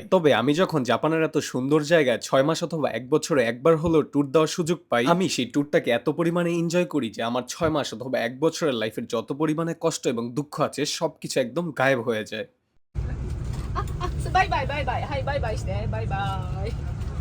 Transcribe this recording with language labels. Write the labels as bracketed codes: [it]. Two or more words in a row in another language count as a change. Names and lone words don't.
[bn] তবে আমি যখন জাপানের এত সুন্দর জায়গায় 6 মাস অথবা 1 বছরে একবার হলেও ট্যুর দেওয়ার সুযোগ পাই, আমি সেই ট্যুরটাকে এত পরিমাণে এনজয় করি যে আমার 6 মাস অথবা 1 বছরের লাইফের যত পরিমাণে কষ্ট এবং দুঃখ আছে সবকিছু একদম গায়েব হয়ে যায়। [ja] バイバイバイバイはいバイバイしてバイバイ